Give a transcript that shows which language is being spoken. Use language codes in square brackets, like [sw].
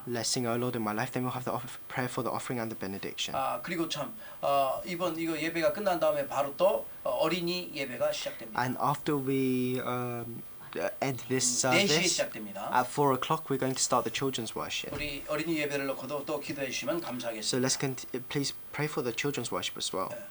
[en] Let's sing O Lord in my life, then we'll have the prayer for the offering and the benediction. [ko] 그리고 참 이번 이거 예배가 끝난 다음에 바로 또 어린이 예배가 시작됩니다. [en] And after we end this [ko] 4시에 [en] service, [ko] 시작됩니다. [en] at 4 o'clock we're going to start the children's worship. [ko] 우리 어린이 예배를 놓고도 또 기도해 주시면 [en] So [ko] 감사하겠습니다. [en] let's please pray for the children's worship as well.